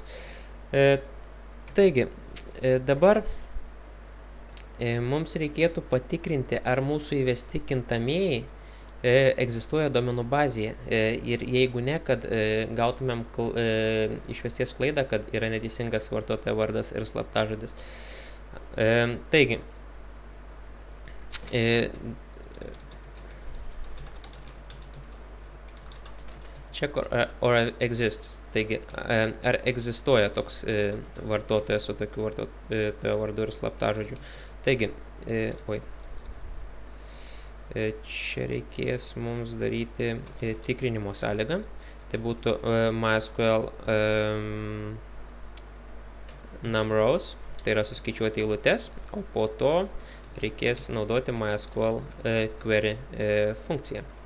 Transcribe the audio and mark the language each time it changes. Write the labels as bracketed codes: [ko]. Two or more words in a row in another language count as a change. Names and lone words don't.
[lt] Taigi, dabar mums reikėtų patikrinti, ar mūsų įvesti kintamieji egzistuoja duomenų bazėje ir jeigu ne, kad gautumėm išvesties klaidą, kad yra neteisingas vartotojo vardas ir slaptažodis. Taigi, [en] check or exists, [lt] taigi, ar egzistuoja toks vartotojas su tokiu vartotojo vardu ir slaptažodžiu. Taigi, čia reikės mums daryti tikrinimo sąlygą. Tai būtų MySQL numRows, tai yra suskaičiuoti eilutes, o po to reikės naudoti MySQL query funkciją.